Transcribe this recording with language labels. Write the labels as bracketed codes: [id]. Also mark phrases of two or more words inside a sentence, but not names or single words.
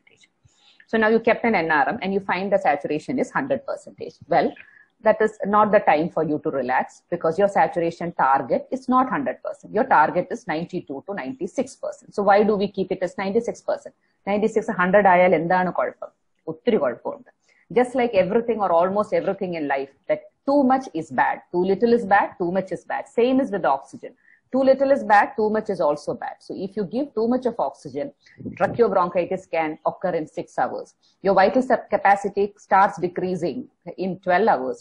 [en] So now you kept an NRM and you find the saturation is 100%. Well, that is not the time for you to relax, because your saturation target is not 100%. Your target is 92 to 96%. So why do we keep it as 96%? [ml] 96, 100 ആയാൽ എന്താണ് കുഴപ്പം. ഉത്തിരി കുഴപ്പം. [en] Just like everything or almost everything in life, that too much is bad. Too little is bad, too much is bad. Same is with the oxygen. Too little is bad, too much is also bad. So if you give too much of oxygen, tracheobronchitis can occur in 6 hours. Your vital capacity starts decreasing in 12 hours.